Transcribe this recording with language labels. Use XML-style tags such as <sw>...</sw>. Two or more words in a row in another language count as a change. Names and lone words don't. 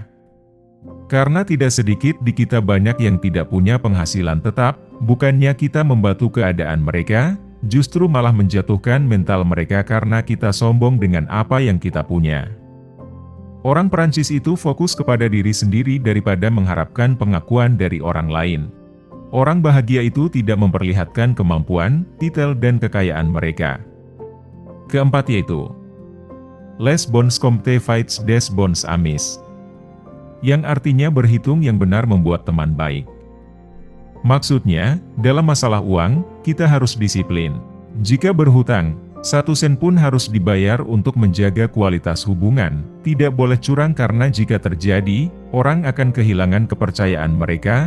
<id>Karena tidak sedikit di kita banyak yang tidak punya penghasilan tetap, bukannya kita membantu keadaan mereka, justru malah menjatuhkan mental mereka karena kita sombong dengan apa yang kita punya. Orang Perancis itu fokus kepada diri sendiri daripada mengharapkan pengakuan dari orang lain. Orang bahagia itu tidak memperlihatkan kemampuan, titel dan kekayaan mereka. Keempat yaitu</id> <fr>Les bons comptes faites des bons amis,</fr> <id>yang artinya berhitung yang benar membuat teman baik. Maksudnya, dalam masalah uang, kita harus disiplin. Jika berhutang, 1 sen pun harus dibayar untuk menjaga kualitas hubungan. Tidak boleh curang karena jika terjadi, orang akan kehilangan kepercayaan mereka.</id>